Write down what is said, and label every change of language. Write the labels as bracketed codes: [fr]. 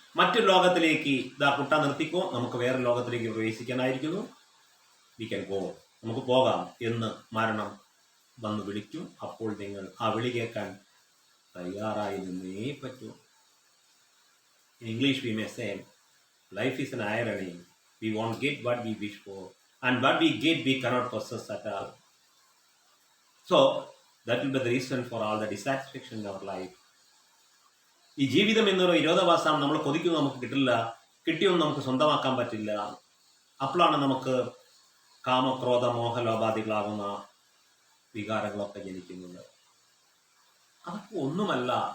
[ml] മറ്റൊരു ലോകത്തിലേക്ക് കുട്ട നിർത്തിക്കോ, നമുക്ക് വേറെ ലോകത്തിലേക്ക് പ്രവേശിക്കാനായിരിക്കുന്നു. [en] we can go, [ml] നമുക്ക് പോകാം എന്ന് മരണം വന്ന് വിളിക്കും. അപ്പോൾ നിങ്ങൾ ആ വിളി കേൾക്കാൻ തയ്യാറായി നിന്നേ പറ്റൂ. [en] In English we may say, life is an irony. We won't get what we wish for, and what we get we cannot possess at all. So that will be the reason for all the dissatisfaction in our life. [ml] ഈ ജീവിതം എന്നൊരു വിരോധാഭാസം നമ്മൾ കൊതിക്കുന്നു, നമുക്ക് കിട്ടില്ല, കിട്ടിയൊന്നും നമുക്ക് സ്വന്തമാക്കാൻ പറ്റില്ല. അപ്പോഴാണ് നമുക്ക് കാമക്രോധ മോഹലോപാധികളാകുന്ന വികാരങ്ങളൊക്കെ ജനിക്കുന്നത്. അതൊക്കെ ഒന്നുമല്ല.